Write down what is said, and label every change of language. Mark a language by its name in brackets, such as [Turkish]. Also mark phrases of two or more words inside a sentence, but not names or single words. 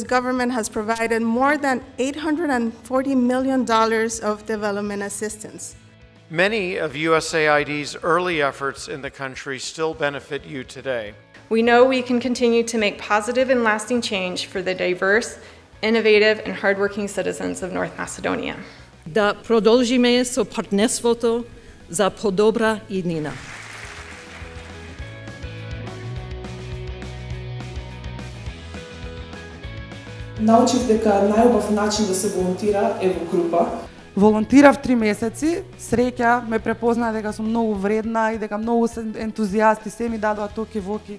[English] government has provided more than $840 million of development assistance. Many of USAID's early efforts in the country still benefit you today. We know we can continue to make positive and lasting change for the diverse, innovative, and hardworking citizens of North Macedonia. [Macedonian] Da продолжиме со партнерството за подобра иднина. Научив дека најубав начин да се волонтира е во група. Волонтирав 3 месеци, среќа ме препозна дека сум многу вредна и дека многу се ентузијасти, се ми дадоа токи воки.